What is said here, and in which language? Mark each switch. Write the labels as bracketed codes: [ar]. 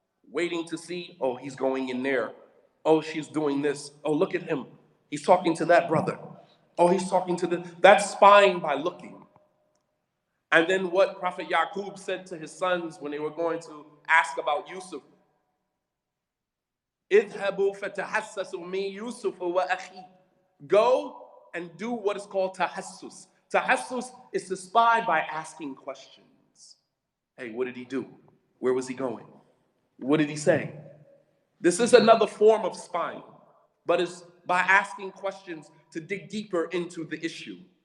[en] Waiting to see, oh, he's going in there. Oh, she's doing this. Oh, look at him. He's talking to that brother. Oh, he's talking to the... That's spying by looking. And then what Prophet Yaqub said to his sons when they were going to ask about Yusuf. [ar] اذهبوا فتحسسوا من يوسف وأخيه. [en] Go and do what is called tahassus. Tahassus is to spy by asking questions. Hey, what did he do? Where was he going? What did he say? This is another form of spying, but it's by asking questions to dig deeper into the issue.